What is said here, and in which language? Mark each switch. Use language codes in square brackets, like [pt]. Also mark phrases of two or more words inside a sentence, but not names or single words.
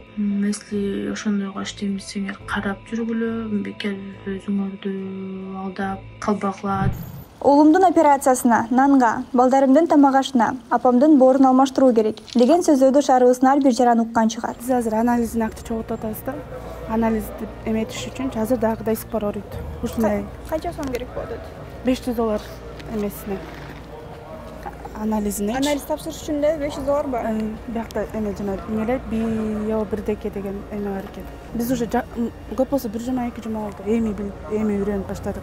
[ky] Если ошондойго иштейм десеңер, карап жүргүлө, бекер өзүңөрдү алдап калбагыла. Улумдун операциясына, нанга, балдарымдын тамак ашына, апамдын боорун алмаштыруу керек деген сөздөрдү шаарыбыздын ар бир жаран уккан чыгар. Биз азыр анализдин акты чогултуп атабыз да. Анализди эметиш үчүн азыр дагы [ru] до сих пор [ky] ооруйт. Ушундай. Канча сом керек болот? $500 эмесине. Анализине. Анализ тапшырыш үчүн да $500 бар. Биякта эме жана эмеле биодеке деген эме бар экен. Биз уже көп болсо 1 жума 2 жума болду. Эми үйрөнүп баштадык.